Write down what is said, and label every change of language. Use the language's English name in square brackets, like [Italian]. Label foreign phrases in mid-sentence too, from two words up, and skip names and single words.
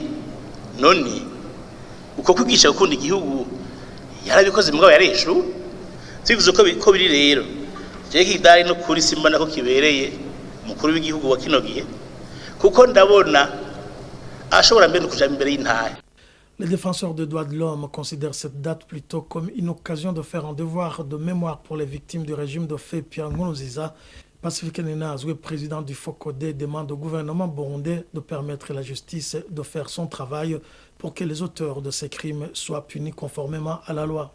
[Rundi] None uko kwigisha gukunda igihugu yarabikoze mugabo yareshuwe. Sivuze ko biri rero je kidari no kuri simba nako kibereye mukuru w'igihugu wa kino gihe kuko ndabona ashobora mbere kuja imbere y'intahe. [French] Les défenseurs des droits de l'homme considèrent cette date plutôt comme une occasion de faire un devoir de mémoire pour les victimes du régime de fait Pierre Nkurunziza. Pacifique Ninazwe, président du FOCODE, demande au gouvernement burundais de permettre à la justice de faire son travail pour que les auteurs de ces crimes soient punis conformément à la loi.